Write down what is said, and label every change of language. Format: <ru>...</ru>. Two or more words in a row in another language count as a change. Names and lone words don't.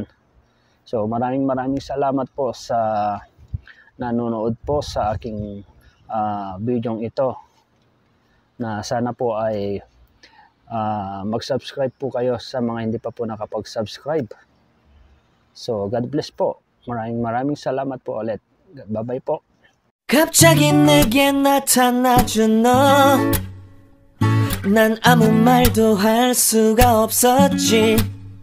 <tl>So maraming salamat po sa nanonood po sa aking video ito, na sana po ay mag-subscribe po kayo sa mga hindi pa po nakapag-subscribe. So God bless po. maraming salamat po ulit. Bye-bye po.</tl> <ko>갑자기 내게 나타나준 너, 난 아무 말도 할 수가 없었지.</ko>